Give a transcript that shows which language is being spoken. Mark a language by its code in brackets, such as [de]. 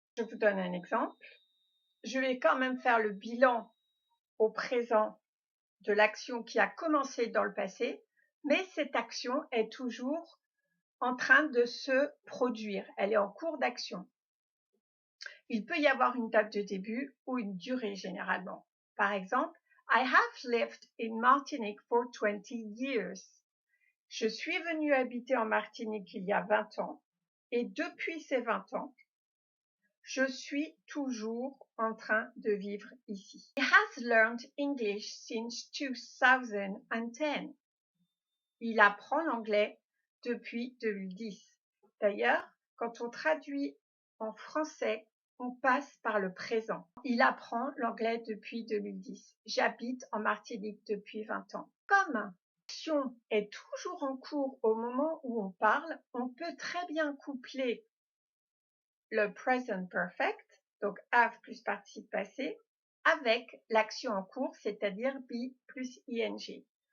[fr] Je vous donne un exemple. Je vais quand même faire le bilan au présent de l'action qui a commencé dans le passé, mais cette action est toujours en train de se produire. Elle est en cours d'action. Il peut y avoir une date de début ou une durée généralement. [en] Par exemple, I have lived in Martinique for 20 years. [fr] Je suis venue habiter en Martinique il y a 20 ans et depuis ces 20 ans, je suis toujours en train de vivre ici. [en] He has learned English since 2010. [fr] Il apprend l'anglais depuis 2010. D'ailleurs, quand on traduit en français, on passe par le présent. Il apprend l'anglais depuis 2010. J'habite en Martinique depuis 20 ans. Comme l'action est toujours en cours au moment où on parle, on peut très bien coupler le present perfect, donc have plus participe passé, avec l'action en cours, c'est-à-dire be plus ing.